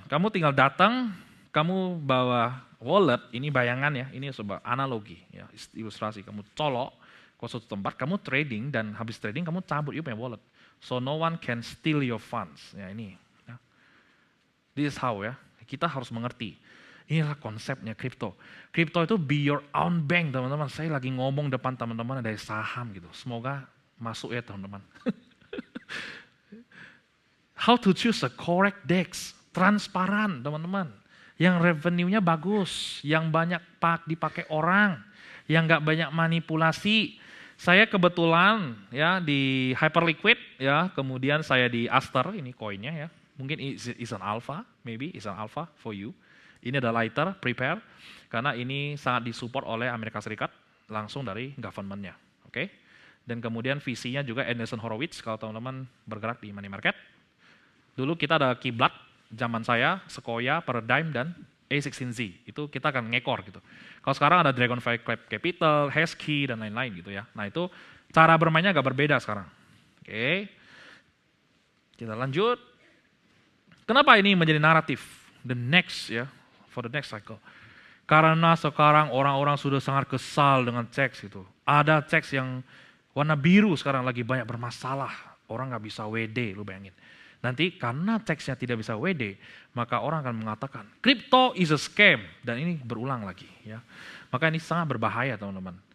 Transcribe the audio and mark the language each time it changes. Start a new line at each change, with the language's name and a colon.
Indonesian: Kamu tinggal datang, kamu bawa wallet, ini bayangan ya, ini sebuah analogi, ya, ilustrasi. Kamu colok ke suatu tempat, kamu trading, dan habis trading kamu cabut you punya wallet.
English: So no one can steal your funds.
Indonesian: Ya ini. Ya.
English: This is how
Indonesian: ya, kita harus mengerti. Inilah konsepnya kripto. Kripto itu
English: be your own bank
Indonesian: teman-teman. Saya lagi ngomong depan teman-teman dari saham gitu. Semoga masuk ya teman-teman.
English: How to choose a correct DEX.
Indonesian: Transparan teman-teman. Yang revenue-nya bagus, yang banyak dipakai orang, yang nggak banyak manipulasi. Saya kebetulan ya di Hyperliquid ya, kemudian saya di Aster, ini koinnya ya. Mungkin
English: is an alpha, maybe is an alpha for you.
Indonesian: Ini ada lighter, prepare, karena ini sangat disupport oleh Amerika Serikat langsung dari government-nya. Oke? Dan kemudian visinya juga Andreessen Horowitz kalau teman-teman bergerak di money market. Dulu kita ada kiblat zaman saya, Sequoia, Paradigm, dan A16Z. Itu kita akan ngekor gitu. Kalau sekarang ada Dragonfly Capital, Hashkey, dan lain-lain gitu ya. Nah itu cara bermainnya agak berbeda sekarang. Oke. Kita lanjut. Kenapa ini menjadi naratif?
English: The next ya, for the next cycle.
Indonesian: Karena sekarang orang-orang sudah sangat kesal dengan checks gitu. Ada checks yang warna biru sekarang lagi banyak bermasalah. Orang nggak bisa WD, lu bayangin. Nanti karena teksnya tidak bisa WD, maka orang akan mengatakan,
English: crypto is a scam.
Indonesian: Dan ini berulang lagi. Ya. Maka ini sangat berbahaya teman-teman.